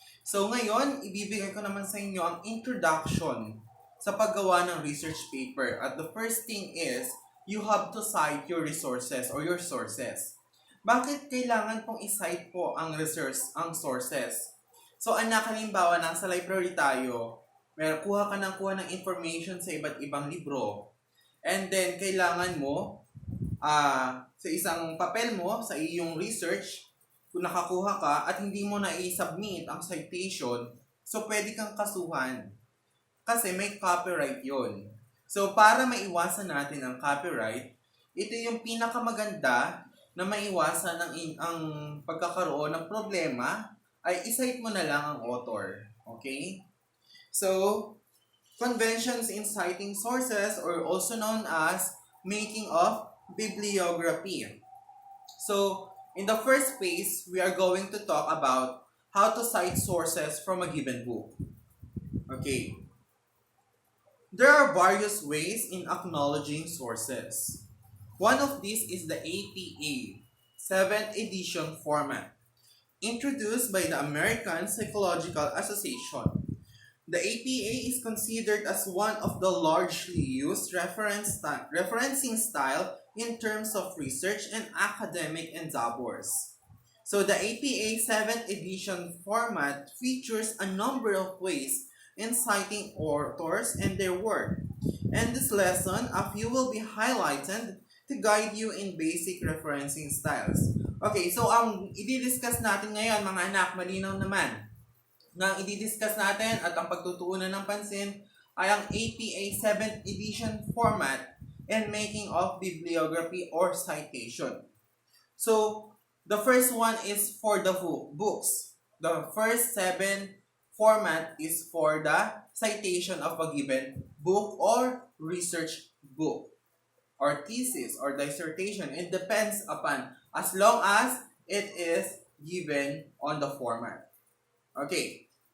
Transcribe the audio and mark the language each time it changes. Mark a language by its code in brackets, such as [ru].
[tl] So, ngayon, ibibigay ko naman sa inyo ang introduction sa paggawa ng research paper. [en] At the first thing is, you have to cite your resources or your sources. [tl] Bakit kailangan pong i-cite po ang sources? So, anak, halimbawa, nasa library tayo, kuha ng information sa iba't ibang libro. [en] And then, [tl] kailangan mo, sa isang papel mo, sa iyong research, kung nakakuha ka at hindi mo na i-submit ang citation, so pwede kang kasuhan. Kasi may copyright yon. So, para maiwasan natin ang copyright, ito yung pinakamaganda na maiwasan ang pagkakaroon ng problema, ay i-cite mo na lang ang author. [en] Okay? So, conventions in citing sources or also known as making of bibliography. So, in the first phase, we are going to talk about how to cite sources from a given book. Okay. There are various ways in acknowledging sources. One of these is the APA, 7th edition format, introduced by the American Psychological Association. The APA is considered as one of the largely used referencing style in terms of research and academic endeavors. So the APA 7th edition format features a number of ways in citing authors and their work. In this lesson, a few will be highlighted to guide you in basic referencing styles. [tl] Okay, so ang i-discuss natin ngayon, mga anak, malinaw naman, na ang i-discuss natin at ang pagtutuunan ng pansin ay ang APA 7th edition format [en] and making of bibliography or citation. So, the first one is for the books. The first 7 format is for the citation of a given book or research book or thesis or dissertation. It depends upon as long as it is given on the format. Okay.